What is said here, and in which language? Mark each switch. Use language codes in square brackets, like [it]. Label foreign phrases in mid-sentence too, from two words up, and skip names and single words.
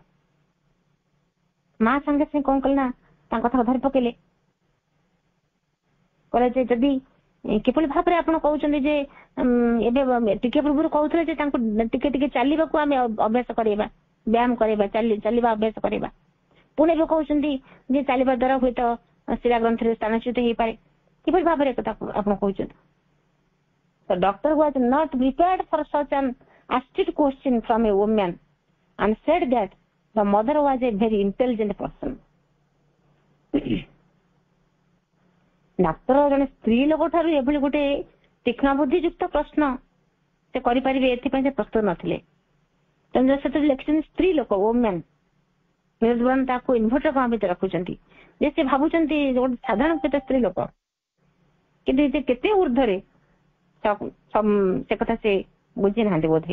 [or] ମା ସାଙ୍ଗେ ସାଙ୍ଗେ କଣ କଲେ ନା ତାଙ୍କ କଥା ଧରି ପକେଇଲେ, କହିଲେ ଯେ ଯଦି କିଭଳି ଭାବରେ ଆପଣ କହୁଛନ୍ତି ଯେ ଏବେ ଟିକେ ପୂର୍ବରୁ କହୁଥିଲେ ଯେ ତାଙ୍କୁ ଟିକେ ଟିକେ ଚାଲିବାକୁ ଆମେ ଅଭ୍ୟାସ କରାଇବା, ବ୍ୟାୟାମ କରାଇବା, ଚାଲିବା ଅଭ୍ୟାସ କରାଇବା, ପୁଣି ଏବେ କହୁଛନ୍ତି ଯେ ଚାଲିବା ଦ୍ୱାରା ହୁଏତ ଶିରାଗ୍ରନ୍ଥିରେ ସ୍ଥାନଚ୍ୟୁତ ହେଇପାରେ, କିଭଳି ଭାବରେ କଥା ଆପଣ କହୁଛନ୍ତି? [en] The doctor was not prepared for such an astute question from a woman and said that the mother was a very intelligent person. [or] ଡାକ୍ତର ଜଣେ ସ୍ତ୍ରୀ ଲୋକ ଠାରୁ ଏଭଳି ଗୋଟେ ତୀକ୍ଷ୍ଣ ବୁଦ୍ଧିଯୁକ୍ତ ପ୍ରଶ୍ନ ସେ କରିପାରିବେ ଏଥିପାଇଁ ସେ ପ୍ରସ୍ତୁତ ନଥିଲେ। ତେଣୁ ସେଠି ଲେଖିଛନ୍ତି ସ୍ତ୍ରୀ ଲୋକ, ଓମ୍ୟାନ୍, ତାକୁ ଇନଭର୍ଟର କଣ ଭିତରେ ରଖୁଛନ୍ତି ଯେ ସେ ଭାବୁଛନ୍ତି ଗୋଟେ ସାଧାରଣ ସ୍ତ୍ରୀ ଲୋକ, କିନ୍ତୁ ସେ କେତେ ଉର୍ଦ୍ଧ୍ୱରେ ସେ କଥା ସେ ବୁଝି ନାହାନ୍ତି ବୋଧେ।